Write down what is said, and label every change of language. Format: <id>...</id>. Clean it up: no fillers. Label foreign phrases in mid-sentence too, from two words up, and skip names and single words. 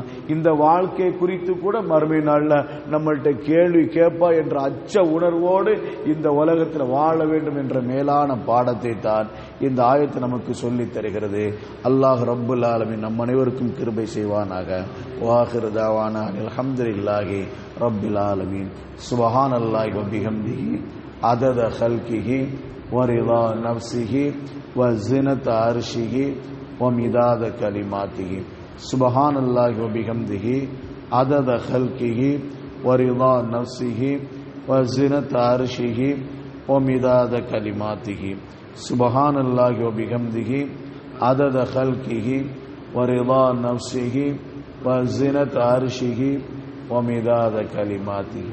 <ta>இந்த வாழ்க்கை குறித்து கூட மறுமை நாள்ல நம்மள்ட்ட கேள்வி கேட்பா என்ற அச்ச உணர்வோடு இந்த உலகத்தில் வாழ வேண்டும் என்ற மேலான பாடத்தை தான் இந்த ஆயத்து நமக்கு சொல்லி தருகிறது.</ta> <ar>الله رب العالمين</ar> <ta>நம் அனைவருக்கும் கிருபை செய்வானாக.</ta> <ar>وآخر دعوانا الحمد لله رب العالمين. سبحان الله وبحمده عدد خلقه ورضا نفسه وزنة عرشه ومداد كلماته. سبحان الله وبحمده عدد خلقه ورضا نفسه وزنة عرشه ومداد كلماته. سبحان الله وبحمده عدد خلقه ورضا نفسه وزنة عرشه ومداد كلماته.</ar>